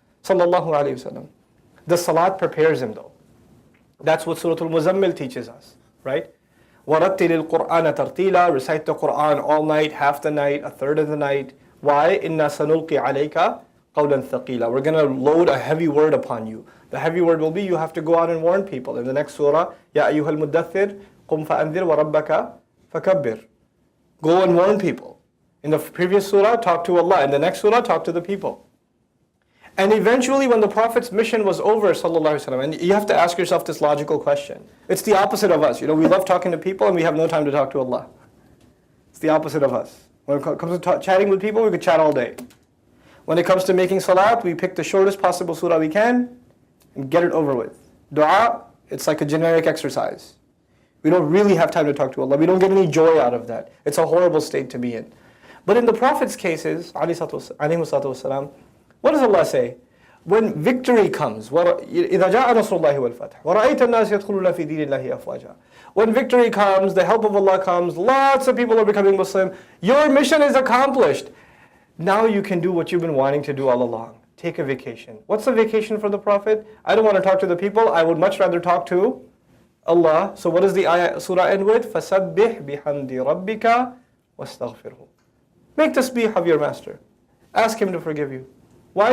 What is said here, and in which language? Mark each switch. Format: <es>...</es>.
<ar>Sallallahu alaihi wasallam.</ar> <en>The salat prepares him though. That's what Surah Al-Muzammil teaches us, right?</en> <ar>وَرَتِّلِ الْقُرْآنَ تَرْتِيلًا.</ar> <en>Recite the Qur'an all night, half the night, a third of the night. Why?</en> <ar>إِنَّا سَنُلْقِي عَلَيْكَ قَوْلًا ثَقِيلًا.</ar> <en>We're going to load a heavy word upon you. The heavy word will be you have to go out and warn people. In the next surah,</en> <ar>يَا أَيُّهَا الْمُدَّثِّرِ قُمْ فَأَنذِرْ وَرَبَّكَ فَكَبِّرْ.</ar> <en>Go and warn people. In the previous surah, talk to Allah. In the next surah, talk to the people. And eventually when the Prophet's mission was over,</en> <ar>sallallahu alaihi wasallam,</ar> <en>and you have to ask yourself this logical question. It's the opposite of us. We love talking to people and we have no time to talk to Allah. It's the opposite of us. When it comes to chatting with people, we could chat all day. When it comes to making salat, we pick the shortest possible surah we can and get it over with. Dua, it's like a generic exercise. We don't really have time to talk to Allah. We don't get any joy out of that. It's a horrible state to be in. But in the Prophet's cases,</en> <ar>alayhi salatu wasalam,</ar> <en>what does Allah say? When victory comes,</en> <ar>إِذَا جَاءَ نَصْرُ اللَّهِ وَالْفَتْحُ وَرَأَيْتَ النَّاسَ يَدْخُلُونَ فِي دِينِ اللَّهِ أَفْوَاجًا.</ar> <en>When victory comes, the help of Allah comes, lots of people are becoming Muslim, your mission is accomplished. Now you can do what you've been wanting to do all along. Take a vacation. What's a vacation for the Prophet? I don't want to talk to the people, I would much rather talk to Allah. So what does the surah end with?</en> <ar>فَسَبِّحْ بِحَمْدِ رَبِّكَ وَاسْتَغْفِرْهُ.</ar> <en>Make tasbih of your master. Ask him to forgive you. Why?</en>